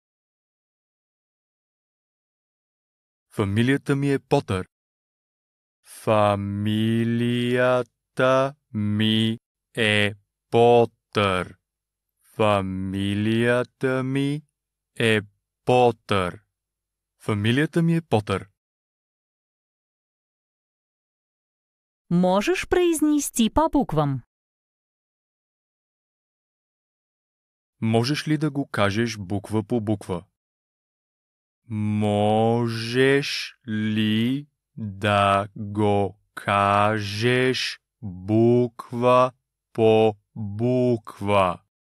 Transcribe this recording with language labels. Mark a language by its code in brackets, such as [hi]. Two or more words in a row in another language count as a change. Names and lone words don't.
[bg] Фамилията ми е Потър. Фамилията ми е Потър. Фамилията ми е Потър. Фамилията ми е Потър. [ru] Можешь произнести по буквам? [bg] Можеш ли да го кажеш буква по буква? Можеш ли да го кажеш буква по буква?